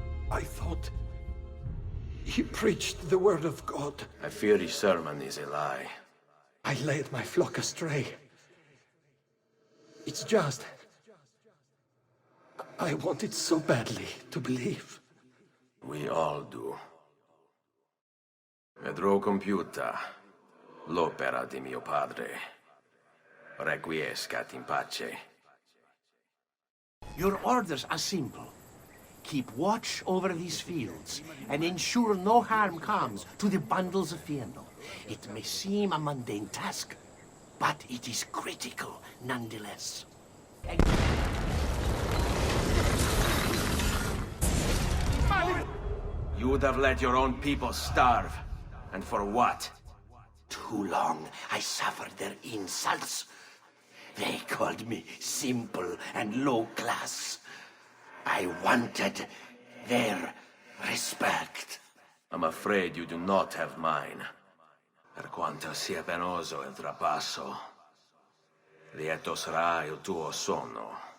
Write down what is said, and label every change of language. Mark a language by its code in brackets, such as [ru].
[en] I thought he preached the word of God. I fear his sermon is a lie. I led my flock astray. It's just... I wanted so badly to believe. We all do. [it] Vedrò compiuta l'opera di mio padre. [la] Requiescat in pace. [en] Your orders are simple. Keep watch over these fields, and ensure no harm comes to the bundles of Fieno. It may seem a mundane task, but it is critical nonetheless. You would have let your own people starve. And for what? Too long I suffered their insults. They called me simple and low class. I wanted their respect. I'm afraid you do not have mine. [it] Per quanto sia penoso il trapasso, lieto sarà il tuo sonno.